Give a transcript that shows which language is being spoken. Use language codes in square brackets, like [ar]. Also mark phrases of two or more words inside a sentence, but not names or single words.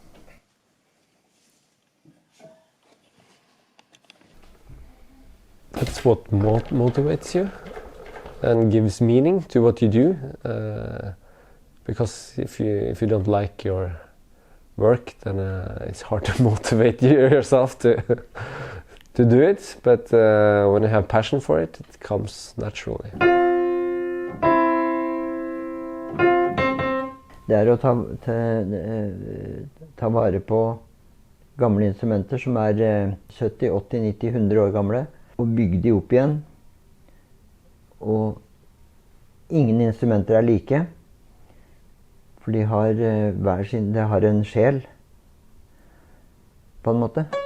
[en] That's what motivates you and gives meaning to what you do. Because if you don't like your work, then it's hard to motivate yourself to do it. But when you have passion for it, it comes naturally. [no] Det å ta vare på gamle instrumenter som 70, 80, 90, 100 år gamle, og bygge de opp igjen. Og ingen instrumenter like, for de har hver sin, de har en sjel, på en måte.